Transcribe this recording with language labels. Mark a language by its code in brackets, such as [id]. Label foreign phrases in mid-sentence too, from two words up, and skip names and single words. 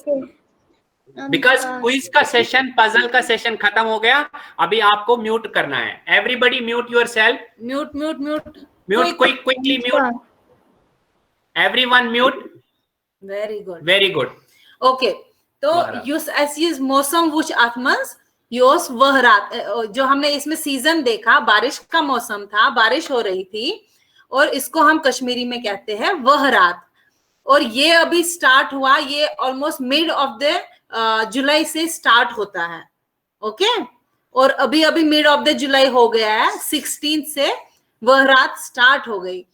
[hi] बिकॉज क्विज का सेशन, पजल का सेशन खत्म हो गया, अभी आपको म्यूट करना है। [en] Everybody mute yourself. mute mute mute mute, quickly mute, everyone mute. very good very good. [hi] ओके, तो [ks] युस ऐसी मौसम वुच आत्मस योस वह [hi] रात, जो हमने इसमें सीजन देखा, बारिश का मौसम था, बारिश हो रही थी, और इसको हम कश्मीरी में कहते हैं वह रात। और ये अभी स्टार्ट हुआ, ये [en] almost mid of the July [hi] से स्टार्ट होता है। ओके, और अभी अभी [en] mid of the July [hi] हो गया है, 16 से वह रात स्टार्ट हो गई।